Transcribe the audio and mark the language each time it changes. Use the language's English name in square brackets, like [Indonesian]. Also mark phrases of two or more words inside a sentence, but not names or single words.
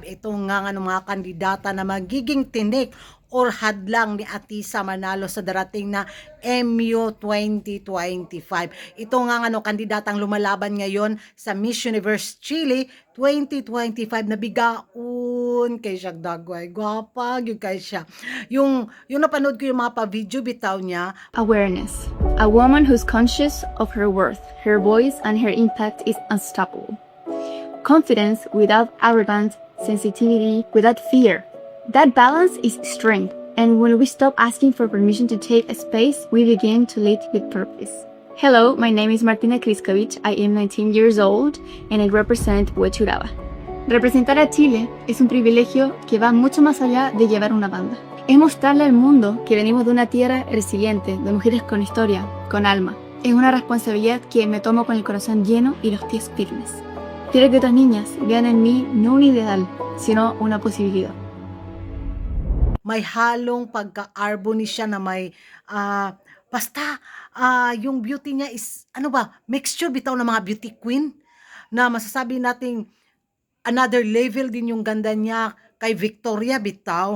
[Filipino] Ito nga mga kandidata na magiging tinik or hadlang ni Atisa Manalo sa darating na MU 2025. Ito nga kandidatang lumalaban ngayon sa Miss Universe Chile 2025 na [Cebuano] bigaon kay siya dagway gwapa gyud kay siya. [Filipino] Yung napanood ko yung mga pa-video bitaw niya. [English] Awareness. A woman who's conscious of her worth, her voice, and her impact is unstoppable. Confidence without arrogance, sensitivity without fear. That balance is strength, and when we stop asking for permission to take a space, we begin to lead with purpose. Hello, my name is Martina Kriskovic. I am 19 years old, and I represent Huechuraba. [Spanish] Representar a Chile es un privilegio que va mucho más allá de llevar una banda. Es mostrarle al mundo que venimos de una tierra resiliente, de mujeres con historia, con alma. Es una responsabilidad que me tomo con el corazón lleno y los pies firmes. Quiero que otras niñas vean en mí no un ideal, sino una posibilidad. [Filipino] May halong pagka-arbony siya na may basta yung beauty niya [English] is mixture [Filipino] bitaw ng mga [English] beauty queen [Filipino] na masasabi nating [English] another level [Filipino] din yung ganda niya kay Victoria bitaw.